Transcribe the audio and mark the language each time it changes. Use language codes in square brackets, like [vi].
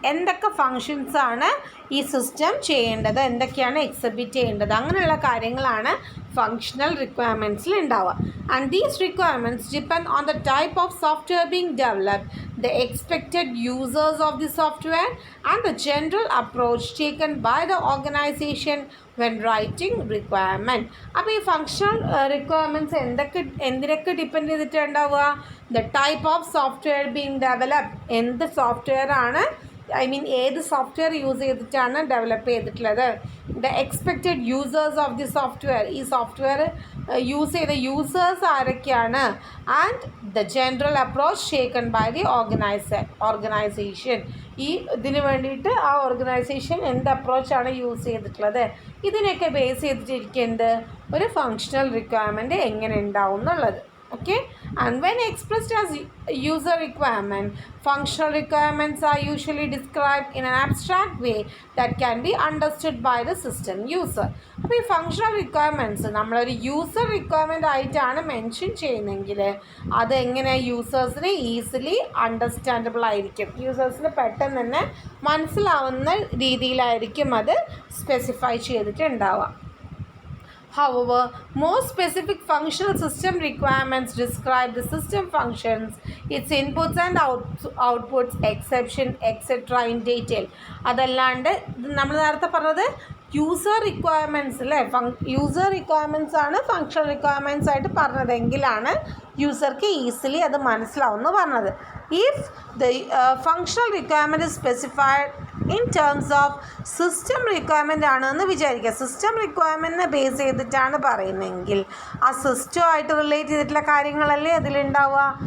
[ml] എന്തൊക്കെ ഫങ്ഷൻസ് ആണ് ഈ സിസ്റ്റം ചെയ്യേണ്ടത്, എന്തൊക്കെയാണ് എക്സിബിറ്റ് ചെയ്യേണ്ടത്, അങ്ങനെയുള്ള കാര്യങ്ങളാണ് ഫങ്ഷണൽ റിക്വയർമെൻറ്റ്സിൽ ഉണ്ടാവുക. [en] And these requirements depend on the type of software being developed, the expected users of the software, and the general approach taken by the organization when writing requirement. [ml] അപ്പോൾ ഈ functional requirements എന്തിനൊക്കെ depend ചെയ്തിട്ടുണ്ടാവുക? [en] the type of software being developed, [ml] എന്ത് software ആണ്, ഏത് software use ചെയ്തിട്ടാണ് develop ചെയ്തിട്ടുള്ളത്. [en] the expected users of the software, [ml] ഈ software use ചെയ്ത യൂസേഴ്സ് ആരൊക്കെയാണ്. [en] and the general approach taken by the organisation, [ml] ഈ ഇതിന് വേണ്ടിയിട്ട് ആ ഓർഗനൈസേഷൻ എന്ത് അപ്രോച്ചാണ് യൂസ് ചെയ്തിട്ടുള്ളത്. ഇതിനൊക്കെ ബേസ് ചെയ്തിട്ടിരിക്കുന്നത് ഒരു ഫങ്ഷണൽ റിക്വയർമെൻറ്റ് എങ്ങനെ ഉണ്ടാവും എന്നുള്ളത്. [en] Okay, and when expressed as user requirement, functional requirements are usually described in an abstract way that can be understood by the system user. [ml] അപ്പോൾ ഈ ഫങ്ഷണൽ റിക്വയർമെൻറ്റ്സ് നമ്മളൊരു യൂസർ റിക്വയർമെൻ്റ് ആയിട്ടാണ് mention ചെയ്യുന്നതെങ്കിൽ അത് എങ്ങനെ യൂസേഴ്സിന് ഈസിലി അണ്ടർസ്റ്റാൻഡബിൾ ആയിരിക്കും, യൂസേഴ്സിന് പെട്ടെന്ന് തന്നെ മനസ്സിലാവുന്ന രീതിയിലായിരിക്കും അത് specify ചെയ്തിട്ടുണ്ടാവുക. [en] However, more specific functional system requirements describe the system functions, its inputs and outputs, exception, etc. in detail. [ml] അതല്ലാണ്ട് നമ്മൾ നേരത്തെ പറഞ്ഞത് യൂസർ റിക്വയർമെൻറ്റ്സ് അല്ലേ, യൂസർ റിക്വയർമെൻറ്റ്സ് ആണ് ഫങ്ഷണൽ റിക്വയർമെൻറ്റ്സ് ആയിട്ട് പറഞ്ഞതെങ്കിലാണ് യൂസർക്ക് ഈസിലി അത് മനസ്സിലാവുമെന്ന് പറഞ്ഞത്. [en] if the functional requirement is specified in terms of system requirement [ml] ആണെന്ന് വിചാരിക്കുക, സിസ്റ്റം റിക്വയർമെൻറ്റിനെ ബേസ് ചെയ്തിട്ടാണ് പറയുന്നതെങ്കിൽ ആ സിസ്റ്റമായിട്ട് റിലേറ്റ് ചെയ്തിട്ടുള്ള കാര്യങ്ങളല്ലേ അതിലുണ്ടാവുക.